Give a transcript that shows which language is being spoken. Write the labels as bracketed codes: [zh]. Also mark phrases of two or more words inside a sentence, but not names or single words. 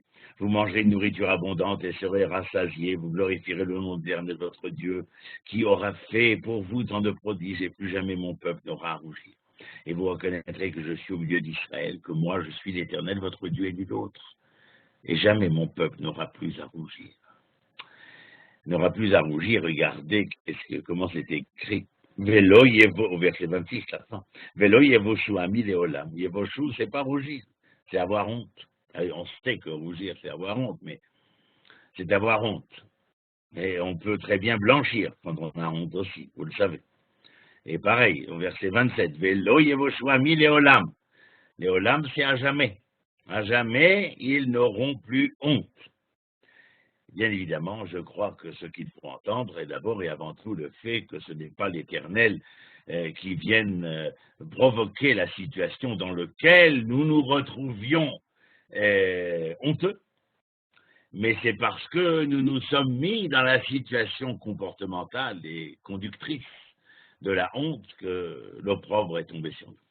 [fr] Vous mangerez une nourriture abondante et serez rassasiés. Vous glorifierez le nom de l'Éternel votre Dieu, qui aura fait pour vous tant de prodiges, et plus jamais mon peuple n'aura à rougir. Et vous reconnaîtrez que je suis au milieu d'Israël, que moi je suis l'Éternel votre Dieu et nul autre. Et jamais mon peuple n'aura plus à rougir. N'aura plus à rougir, regardez comment c'est écrit. [he] ולא יבו, [fr] au verset 26, là, [he] ולא יבשו עמי לעולם. [fr] Yevoshu, c'est pas rougir, c'est avoir honte. On sait que rougir, c'est avoir honte, mais c'est avoir honte. Et on peut très bien blanchir quand on a honte aussi, vous le savez. Et pareil, au verset 27, [he] ולא יבשו עמי לעולם. [fr] Leolam, c'est à jamais. À jamais, ils n'auront plus honte. Bien évidemment, je crois que ce qu'il faut entendre est d'abord et avant tout le fait que ce n'est pas l'Éternel qui vienne provoquer la situation dans laquelle nous nous retrouvions honteux, mais c'est parce que nous nous sommes mis dans la situation comportementale et conductrice de la honte que l'opprobre est tombé sur nous.